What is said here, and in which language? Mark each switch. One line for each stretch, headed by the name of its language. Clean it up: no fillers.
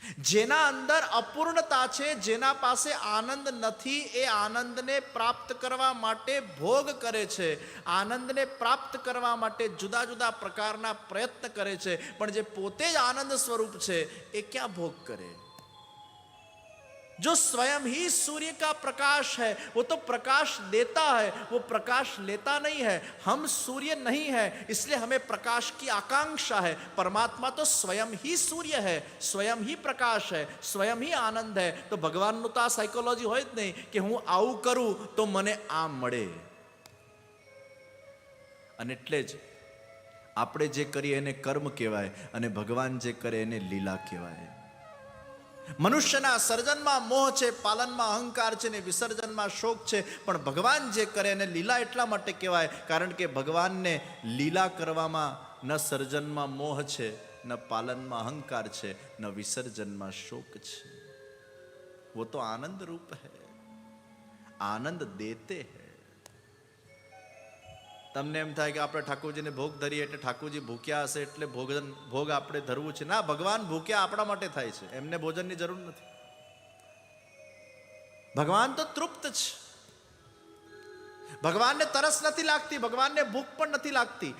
Gujarati: જેના અંદર અપૂર્ણતા છે, જેના પાસે આનંદ નથી, એ આનંદને પ્રાપ્ત કરવા માટે ભોગ કરે છે. આનંદને પ્રાપ્ત કરવા માટે જુદા જુદા પ્રકારના પ્રયત્ન કરે છે. પણ જે પોતે જ આનંદ સ્વરૂપ છે, એ ક્યાં ભોગ કરે?
Hindi: जो स्वयं ही सूर्य का प्रकाश है, वो तो प्रकाश देता है, वो प्रकाश लेता नहीं है. हम सूर्य नहीं है, इसलिए हमें प्रकाश की आकांक्षा है. परमात्मा तो स्वयं ही सूर्य है, स्वयं ही प्रकाश है, स्वयं ही आनंद है.
Gujarati: तो भगवानનું તો આ સાયકોલોજી હોય જ નહીં કે હું આવું કરું તો મને આ મળે. અને એટલે જ આપણે જે કરીએ એને કર્મ કહેવાય, અને ભગવાન જે કરે એને લીલા કહેવાય. મનુષ્યના સર્જનમાં મોહ છે, પાલનમાં અહંકાર છે, ને વિસર્જનમાં શોક છે. પણ ભગવાન જે કરે એને લીલા એટલા માટે કહેવાય, કારણ કે ભગવાનને લીલા કરવામાં ન સર્જનમાં મોહ છે, ન પાલનમાં અહંકાર છે, ન વિસર્જનમાં શોક છે.
Hindi: वो तो आनंद रूप है, आनंद देते हैं.
Gujarati: તમને એમ થાય કે આપણે ઠાકોરજીને ભોગ ધરીએ એટલે ઠાકોરજી ભૂખ્યા હશે એટલે ભોગ આપણે ધરવું છે. ના, ભગવાન ભૂખ્યા આપણા માટે થાય છે, એમને ભોજનની જરૂર નથી. ભગવાન તો તૃપ્ત છે. ભગવાનને તરસ નથી લાગતી, ભગવાનને ભૂખ પણ નથી લાગતી.